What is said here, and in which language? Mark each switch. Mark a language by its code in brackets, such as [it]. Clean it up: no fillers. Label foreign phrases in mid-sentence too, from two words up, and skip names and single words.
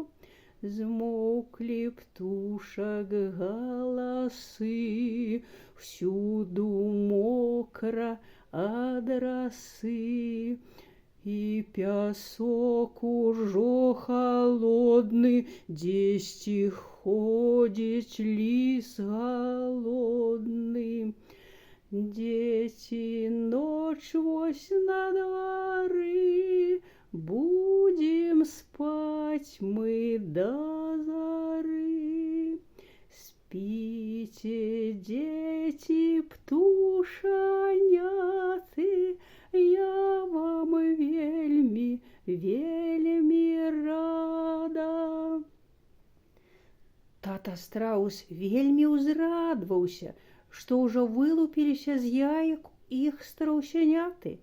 [be] Змоўклі птушак галасы, всюду мокра ад расы, і пясок ужо халодны, дзесьці ходзіць ліс галодны. Дзеці, ноч вось на двары, [ru] будем спать мы до зары. Спите, дети [be] птушаняты, я вам вельми, вельми рада. Тата страус вельми узрадваўся, што ўжо вылупіліся з яек іх страусяняты.